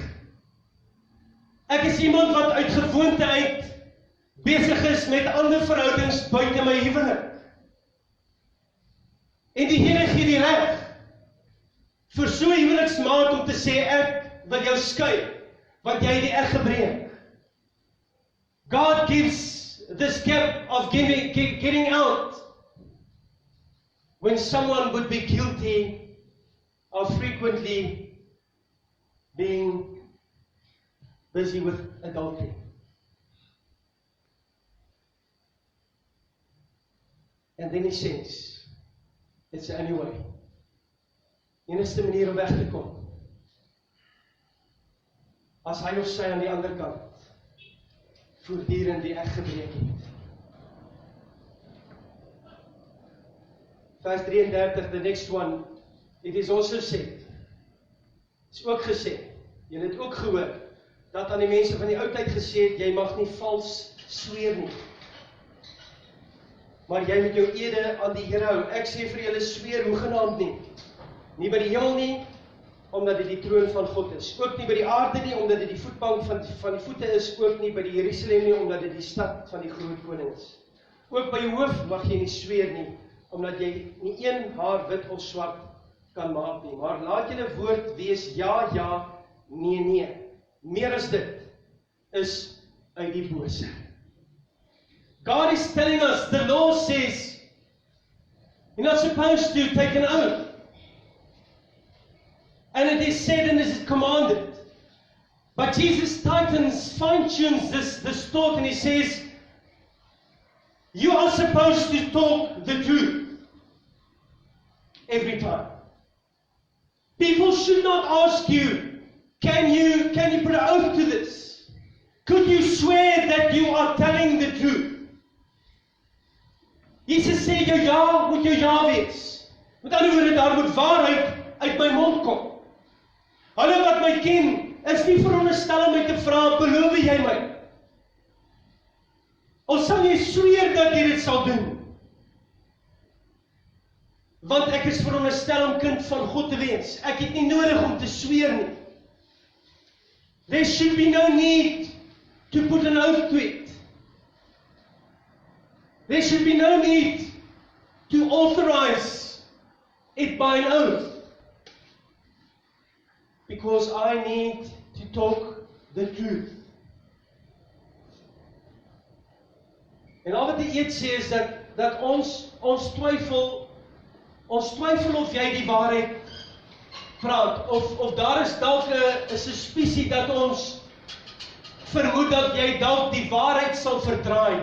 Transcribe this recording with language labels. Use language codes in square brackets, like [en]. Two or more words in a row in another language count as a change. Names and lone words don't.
[af] Ek is iemand wat uit gewoonte uit besig is met ander verhoudings buite my huwelik. En die Here gee die reg vir so 'n huweliksmaat om te sê ek wil jou skei, want jy het die eg gebreek. [en] God gives this gap of getting out when someone would be guilty of frequently being busy with adultery. And then he says, it's the only way. [af] Enigste manier om weg te kom. As hy of sy aan die ander kant voortdurend die eg gebreek het. Vers 33, [en] the next one, it is also said. [af] Is ook gesê, jy het ook gehoor, dat aan die mense van die oudheid gesê het, jy mag nie vals sweer nie. Maar jy moet jou ede aan die Here hou. Ek sê vir julle sweer hoegenaamd nie. Nie by die hemel nie, omdat dit die troon van God is. Ook nie by die aarde nie, omdat dit die voetbank van die voete is. Ook nie by die Jerusalem nie, omdat dit die stad van die groot koning is. Ook by jou hoof mag jy nie sweer nie, omdat jy nie een haar wit of swart kan maak nie. Maar laat julle woord wees ja, ja, nee, nee. Meer as dit is uit die bose. [en] God is telling us, the law says, you're not supposed to take an oath. And it is said and it is commanded. But Jesus fine-tunes this thought, and he says, You are supposed to talk the truth every time. People should not ask you, can you put an oath to this? Could you swear that you are telling the truth? [af] Jesus sê jou ja moet jou ja wees. Met ander woorde, daar moet waarheid uit my mond kom. Hulle wat my ken, is nie veronderstel om my te vra, beloof jy my? Of sal jy sweer dat jy dit sal doen? Want ek is veronderstel om kind van God te wees. Ek het nie nodig om te sweer nie. [en] There should be no need to put an oath to it. There should be no need to authorize it by an oath. Because I need to talk the truth. [af] En al wat die eet sê is dat ons twyfel of jy die waarheid praat, of daar is dalk 'n suspisie dat ons vermoed dat jy dalk die waarheid sal verdraai.